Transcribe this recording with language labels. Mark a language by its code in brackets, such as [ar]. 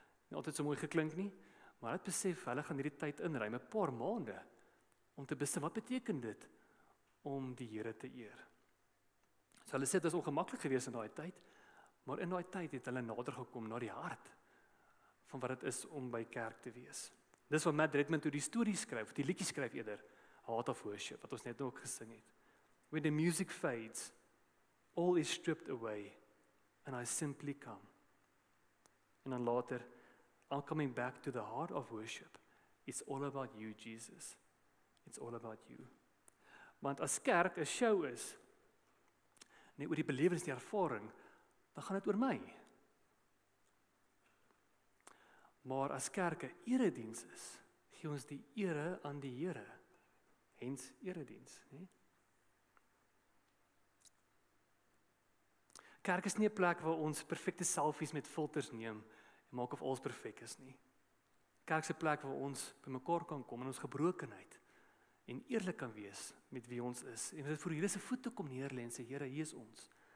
[af] Nie altyd so mooi geklink nie, maar hulle het besef hulle gaan hierdie tyd inruim, 'n paar maande om te besef wat beteken dit om die Here te eer. So hulle sê dit is ongemaklik geweest in daai tyd, maar in daai tyd het hulle nader gekom na die hart van wat dit is om by kerk te wees. Dis wat Matt Redman toe die storie skryf, die liedjie skryf eerder, Heart of Worship, wat ons net ook gesing het. [en] When the music fades, all is stripped away, and I simply come. [af] En dan later, [en] I'm coming back to the heart of worship. It's all about you, Jesus. It's all about you. [af] Want as kerk 'n show is, net oor die belewenis, die ervaring, dan gaan dit oor my. Maar as kerk 'n erediens is, gee ons die ere aan die Here. Hens erediens, né? Kerk is nie 'n plek waar ons perfekte selfies met filters neem en maak of alles perfek is nie. Kerk is 'n plek waar ons bymekaar kan kom in ons gebrokenheid en eerlik kan wees met wie ons is. En dit voor die Here se voete kom neerlê en sê, Here, hier is ons.